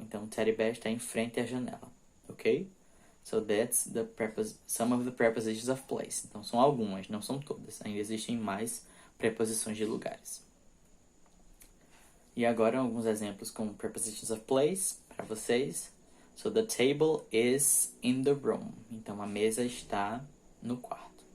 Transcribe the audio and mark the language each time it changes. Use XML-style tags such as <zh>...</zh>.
<pt>Então, o teddy bear está em frente à janela, ok?</pt> <en>So that's some of the prepositions of place.</en> <pt>Então, são algumas, não são todas. Ainda existem mais preposições de lugares. E agora, alguns exemplos com prepositions of place para vocês.</pt> <en>So, the table is in the room.</en> <pt>Então, a mesa está no quarto.</pt>